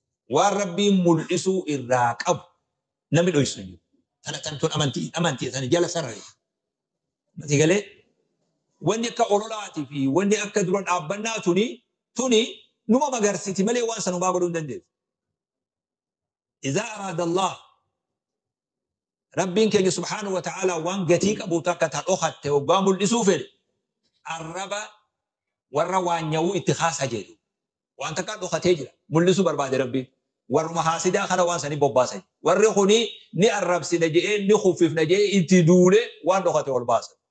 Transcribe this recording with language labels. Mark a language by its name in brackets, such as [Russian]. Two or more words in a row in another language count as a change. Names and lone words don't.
[Oromo] Waan Rabbiin mul'isuu irraa qabu namni dho'isu hin jiru. Tana tan tun amantii, amantii sana jala sarare. Mati galee wanni akka ololaatii fi wanni akka dura dhaabbannaa tuni, tuni numa magarsiti malee waan sanumaa godhuu hin dandeessu. [Arabic] إذا أراد الله [Oromo] Rabbiin keenya [Arabic] سبحانه وتعالى [Oromo] waan gatii qabu takka ta dhokatte hoggaa mul'isuu fedhe arraba warra waan nyawuu itti kaasa jedhu. Waan takka dhokatee jira. Mul'isuu barbaade Rabbiin. Warruma haasidaa kana waan sanii bobbaasa. Warri kuni ni arrabsina je'ee, ni kuffifna je'ee itti duule waan dhokate ol baasa.